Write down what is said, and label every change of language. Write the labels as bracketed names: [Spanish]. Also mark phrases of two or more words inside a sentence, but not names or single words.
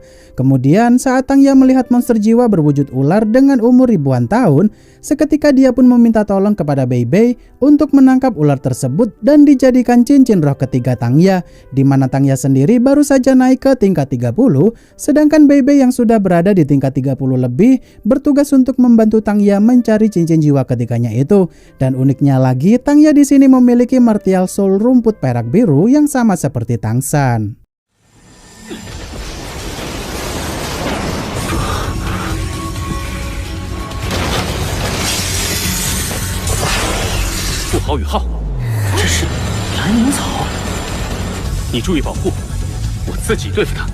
[Indonesian] Kemudian saat Tang Ya melihat monster jiwa berwujud ular dengan umur ribuan tahun, seketika dia pun meminta tolong kepada Bei Bei untuk menangkap ular tersebut dan dijadikan cincin roh ketiga Tang Ya, di mana Tang Ya sendiri baru saja naik ke tingkat 30, sedangkan Bei Bei yang sudah berada di tingkat 30 lebih bertugas untuk membantu Tang Ya mencari cincin jiwa ketiganya itu. Dan uniknya lagi, Tang Ya di sini memiliki [English] martial soul [Indonesian] rumput perak biru yang sama seperti Tang San. [Chinese] Yu Hao，这是蓝银草，你注意保护，我自己对付他。